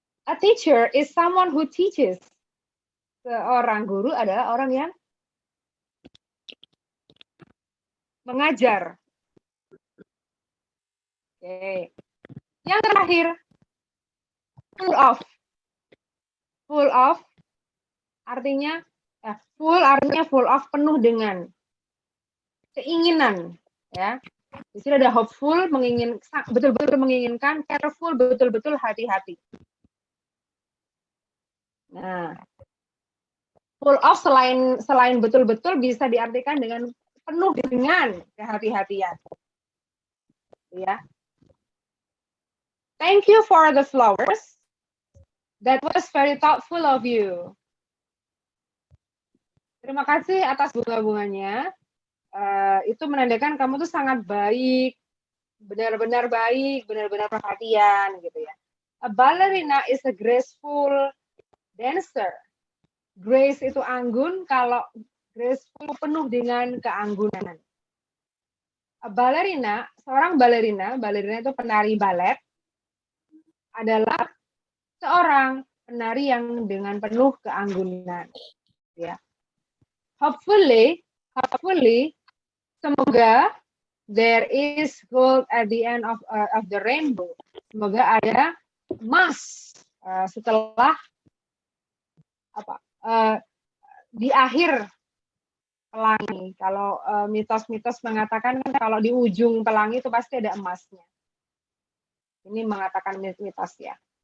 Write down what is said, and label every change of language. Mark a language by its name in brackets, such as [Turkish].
[English] A teacher is someone who teaches. [Indonesian] Seorang guru adalah orang yang mengajar. Oke. Yang terakhir, full of. Full of artinya full artinya full of, penuh dengan keinginan, ya. Di sini ada hopeful, betul-betul menginginkan, careful, betul-betul hati-hati. Nah, full of selain betul-betul bisa diartikan dengan penuh dengan kehati-hatian. Ya. [English] Thank you for the flowers. That was very thoughtful of you. [Indonesian] Terima kasih atas bunga-bunganya. Itu menandakan kamu tuh sangat baik, benar-benar baik, benar-benar perhatian gitu ya. [English] A ballerina is a graceful dancer. [Indonesian] Grace itu anggun, kalau graceful penuh dengan keanggunan. A ballerina, seorang ballerina itu penari balet, adalah seorang penari yang dengan penuh keanggunan. Ya. [English] Hopefully, [Indonesian] semoga [English] there is gold at the end of the rainbow. [Indonesian] Semoga ada emas setelah di akhir pelangi. Kalau mitos-mitos mengatakan kan kalau di ujung pelangi itu pasti ada emasnya. Ini mengatakan mitos ya.